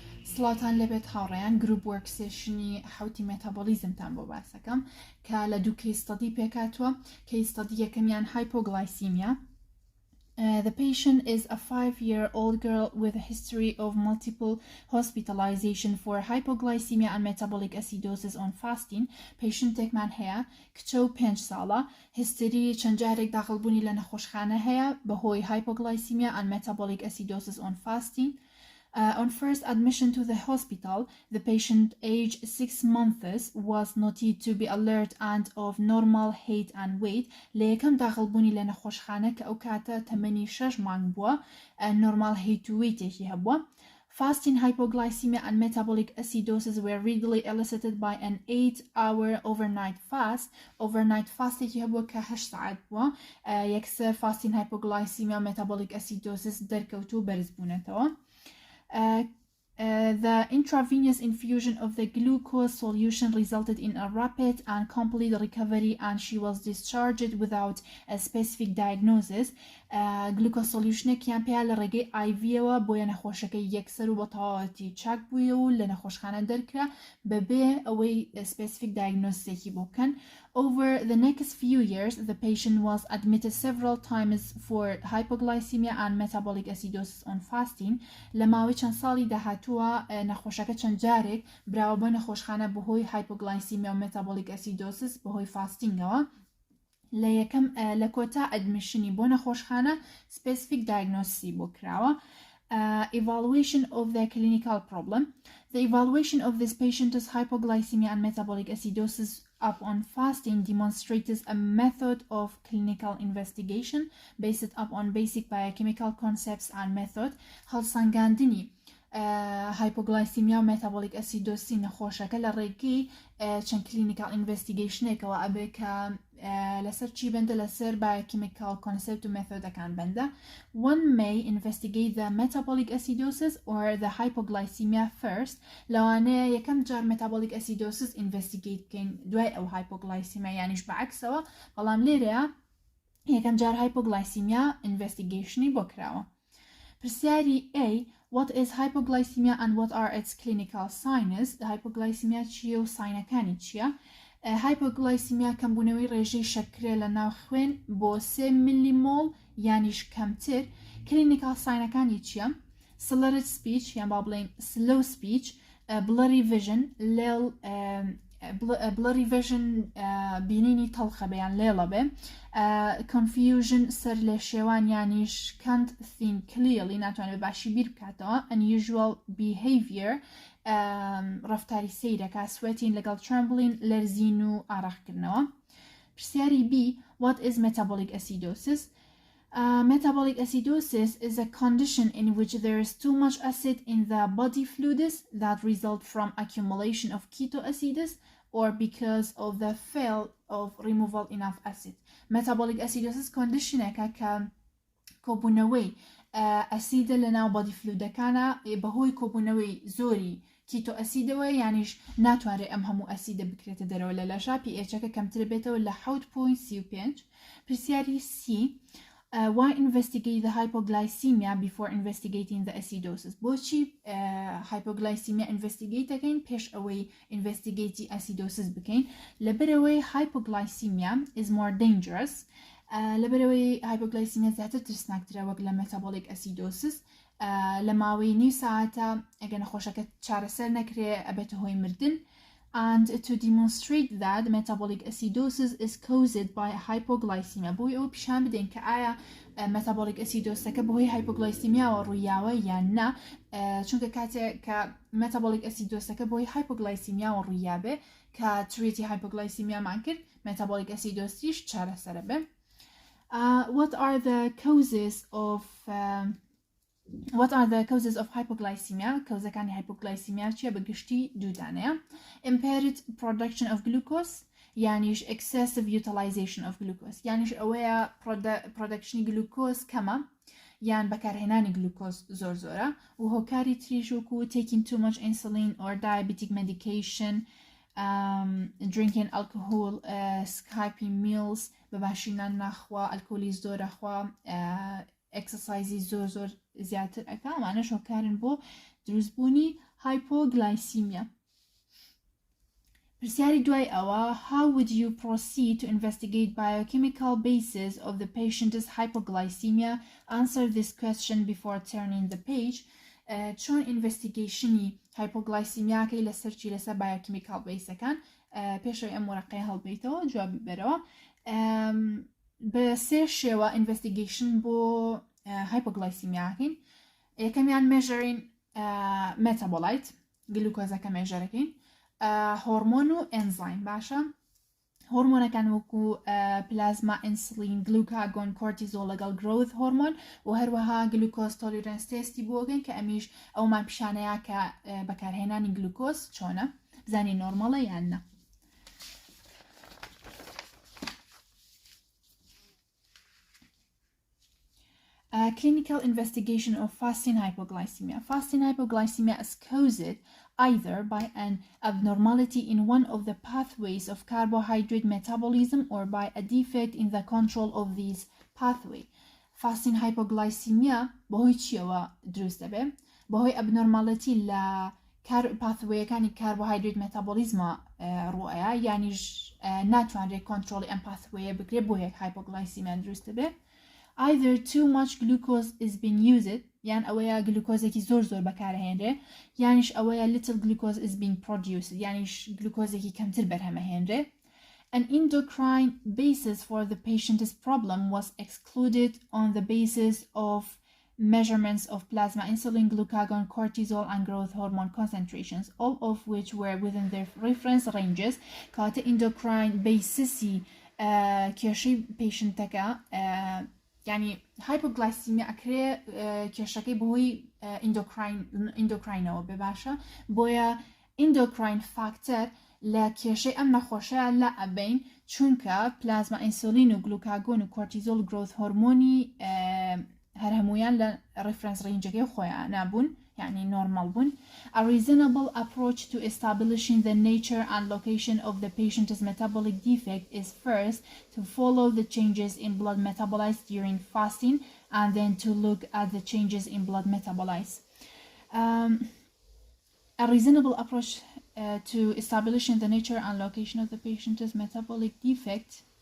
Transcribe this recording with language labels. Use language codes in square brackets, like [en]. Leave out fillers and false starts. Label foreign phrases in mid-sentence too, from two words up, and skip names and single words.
[ckb] سڵاتان لەبێت هاوڕێیان گروپ وەرک سێشنی حوتی مێتابۆلیزمتان بۆ باسەکەم کە لە دوو کەیستەدی پێکاتوە. کەیستەدی یەکەمیان هایپۆگلایسیمیا. [en] The patient is a 5-year-old girl with a history of multiple hospitalization for hypoglycemia and metabolic acidosis on fasting. [ckb] Patientێکمان هەیە کچە و 5 ساڵە، هیستری چەند جارێک داخڵبوونی لە نەخۆشخانە هەیە بەهۆی [en] hypoglycemia and metabolic acidosis on fasting. On first admission to the hospital, the patient, age 6 months, was noted to be alert and of normal height and weight. [ckb] لەیەکەم داخڵبوونی لە نەخۆشخانە کە ئەو کاتە تەمەنی 6 مانگ بووە، [en] normal height [ckb] و weight-ێکی هەبووە. [en] Fasting, hypoglycemia and metabolic acidosis were readily elicited by an 8-hour overnight fast. Overnight fast- [ckb] ێکی هەبووە کە 8 ساعت بووە. یەکسەر fasting, hypoglycemia و [en] metabolic acidosis [ckb] دەرکەوت و بەرز بوونەتەوە. [en] The intravenous infusion of the glucose solution resulted in a rapid and complete recovery, and she was discharged without a specific diagnosis. Glucose solution [ckb] کیان پێیا لە ڕێگەی IV-ەوە بۆیە نەخۆشەکەی یەکسەر و بە تەواوەتی چاک بووە و لە نەخۆشخانە دەرکرا بەبێ ئەوەی [en] specific diagnosis [ckb] ێکی بۆ بکەن. [en] Over the next few years, the patient was admitted several times for hypoglycemia and metabolic acidosis on fasting. [ckb] لە ماوەی چەند ساڵی داهاتووە نەخۆشەکە چەند جارێک براوە بۆ نەخۆشخانە بەهۆی hypoglycemia و [en] metabolic acidosis [ckb] بەهۆی فاستینگەوە. لە یەکەم لە کۆتا ئەدمیشنی بۆ نەخۆشخانە [en] specific diagnosis [ckb] بۆ کراوە. [en] Evaluation of the clinical problem. The evaluation of this patient's hypoglycemia and metabolic acidosis upon fasting demonstrates a method of clinical investigation based upon basic biochemical concepts and method. [ckb] هەڵسەنگاندنی hypoglycemia و [en] metabolic acidosis [ckb] نەخۆشەکە لە ڕێگەی چەند [en] clinical investigation [ckb] ێکەوە ئەبێ کە لەسەر چی بەندە لەسەر [en] biochemical concept [ckb] و مێثۆدەکان بەندە. [en] One may investigate the metabolic acidosis or the hypoglycemia first. [ckb] لەوانەیە یەکەم جار [en] metabolic acidosis investigate [ckb] بکەین دوای ئەو hypoglycemia، یانیش بەعکسەوە، بەڵام لێرەیە یەکەم جار [en] hypoglycemia investigationi [ckb] بۆ کراوە. [en] پرسیاری A: What is hypoglycemia and what are its clinical signs? [ckb] Hypoglycemia چیە و ساینەکانی چیە؟ hypoglycemia کەمبوونەوەی ڕێژەی شەکرە لە ناو خوێن بۆ 3 میلیمۆل یانیش کەمتر. clinical ساینەکانی چیە؟ [en] slurred speech [ckb] یان با بڵێن [en] slow speech، blurry vision blurry vision [ckb] بینینی تەڵخە بە یان لێڵە بێ، confusion سەر لێ شێوان یانیش [en] can't think clearly [ckb] ناتوانێت باشی بیر بکاتەوە، [en] unusual behavior [ckb] ڕەفتاری سەیرەکە، sweating لەگەڵ trembling لەرزین و ئاڕاقکردنەوە. [en] پرسیاری B: What is metabolic acidosis? Metabolic acidosis is a condition in which there is too much acid in the body fluids that result from accumulation of ketoacids or because of the fail of removal enough acid. Metabolic acidosis [ckb] conditionێکە کە کۆبوونەوەی ئەسیدە لە ناو [en] body fluidەکانە [ckb] بەهۆی کۆبوونەوەی زۆری کیتۆ ئەسیدەوە، یانیش ناتوانێت ئەم هەموو ئەسیدە بکرێتە دەرەوە لە لەشە، pH-ەکە کەمتر بێتەوە لە 7.35. [en] پرسیاری C: Why investigate the hypoglycemia before investigating the acidosis? [ckb] بۆچی hypoglycemia investigate دەکەین پێش ئەوەی [en] investigate acidosis [ckb] بکەین؟ [en] لەبەرەوەی hypoglycemia is more dangerous. [ckb] لەبەرەوەی hypoglycemia زیاتر ترسناکترە وەک لە [en] metabolic acidosis. [ckb] لە ماوەی نیو ساعتە ئەگە نەخۆشەکە چارەسەر نەکرێ ئەبێتە هۆی مردن. [en] And to demonstrate that metabolic acidosis is caused by hypoglycemia. [ckb] بۆی ئەوە پیشان بدەین کە ئایا [en] metabolic acidosەکە [ckb] بەهۆی hypoglycemiaوە ڕوویاوە یان نا، چونکە کاتێک کە [en] metabolic acidosەکە [ckb] بەهۆی hypoglycemiaوە ڕوویابێ کە توێتی hypoglycemiaمان کرد، [en] metabolic acidosiش [ckb] چارەسەرە بێ. [en] What are the causes of hypoglycemia? [ckb] کەوزەکانی hypoglycemia چیە؟ بەگشتی دوودانەیە. [en] Impaired production of glucose یانیش excessive utilization of glucose، [ckb] یانیش ئەوەیە [en] production glucose [ckb] کەمە یان بەکارهێنانی glucose زۆرە، و هۆکاری تریش وەکو [en] taking too much insulin or diabetic medication، drinking alcohol، skipping meals [ckb] بەباشی نان ناخوا، ئەلکۆلی زۆرەخوا، exercise زۆر زیاتر ئەکا، ئەمانەش هۆکارن بۆ دروستبوونی hypoglycemia. پرسیاری دوای ئەوە [en] how would you proceed to investigate biochemical basis of the patient's hypoglycemia? Answer this question before turning the page. [ckb] چۆن investigationi hypoglycemiaکەی لەسەرچی لەسەر [en] biochemical baseەکان [ckb] پێشەوەی ئەم وەرەقەیە هەڵبێتەوە جوابی بەرەوە. بە سێ شێوە investigation بۆ hypoglycemiaکەین. یەکەمیان [en] measuring metabolite [ckb] گلوکۆزەکە measureەکەین. هۆرمۆن و ئەنزایم باشە هۆرمۆنەکان وەکو [en] plasma insulin glucagon cortisol [ckb] لەگەڵ [en] growth hormone [ckb] و هەروەها [en] glucose tolerance test [ckb] بۆگەن کە ئەمیش ئەومان پیشانەیە کە بەکارهێنانی گلوکۆز چۆنە بزانین نۆرمەڵە یان نە. [en] Clinical investigation of fasting hypoglycemia. Fasting hypoglycemia is caused either by an abnormality in one of the pathways of carbohydrate metabolism or by a defect in the control of these pathway. Fasting hypoglycemia [ckb] بەهۆی چیەوە دروست دەبێت؟ بەهۆی abnormality لە pathwayەکانی [en] carbohydrate metabolism [ckb] ڕوئەیە یانیش ناتوانرێت کۆنترۆڵی ئەم pathwayە بکرێت بۆ یەک hypoglycemia دروست دەبێت. [en] Either too much glucose is being used [ckb] یان ئەوەیە گلوکۆزێکی زۆر بەکارهێنرێ یانیش ئەوەیە [en] little glucose is being produced [ckb] یانیش گلوکۆزێکی کەمتر بەرهەمەهێنرێ. [en] An endocrine basis for the patient's problem was excluded on the basis of measurements of plasma insulin, glucagon, cortisol and growth hormone concentrations, all of which were within their reference ranges. [ckb] کاتە [en] endocrine basisi [ckb] کێشەی پیشنتەکە یعنی hypoglycemia ئەکرێ کێشەکەی بەهۆی ئیندۆکراینەوە بێ باشە بۆیە [en] endocrine factor [ckb] لە کێشەی ئەم نەخۆشەیە لە ئەبین چونکە [en] plasma insulin [ckb] و گلوکاگۆن و کۆرتیزۆل و [en] growth hormone [ckb] هەر هەمویان لە [en] reference range [ckb] خۆیان نابوون يعني normal بون. [en] A reasonable approach to establishing the nature and location of the patient's metabolic defect is first to follow the changes in blood metabolites during fasting and then to look at the changes in blood metabolites. A reasonable approach to establishing the nature and location of the patient's metabolic defect